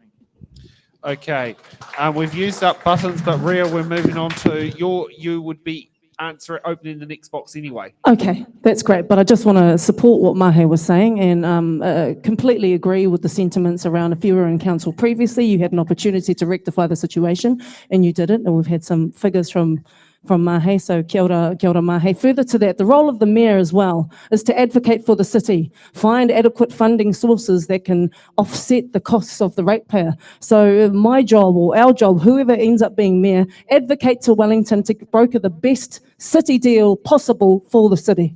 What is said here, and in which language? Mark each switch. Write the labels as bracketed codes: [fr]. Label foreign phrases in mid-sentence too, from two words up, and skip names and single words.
[en] Okay, we've used up buttons, but Ria, we're moving on to you would be opening the next box anyway. Okay, that's great. But I just want to support what Mahe was saying and completely agree with the sentiments around if you were in council previously, you had an opportunity to rectify the situation and you didn't. And we've had some figures from Mahe, so [mi] kia ora [en] Mahe. Further to that, the role of the mayor as well is to advocate for the city, find adequate funding sources that can offset the costs of the ratepayer. So my job or our job, whoever ends up being mayor, advocate to Wellington to broker the best city deal possible for the city.